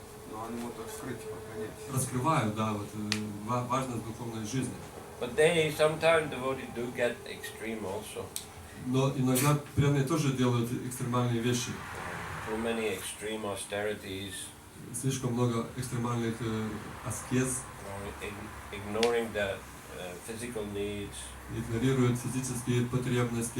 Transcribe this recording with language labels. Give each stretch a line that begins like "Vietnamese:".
Russian: Но они могут открыть, понять. раскрывают, да, вот важность духовной жизни.
English: But they sometimes devotees do get extreme also.
Russian: Но иногда преданные тоже делают экстремальные вещи.
English: Too many extreme austerities.
Russian: Слишком много экстремальных аскез.
English: Ignoring the physical needs.
Russian: Игнорируют физические потребности.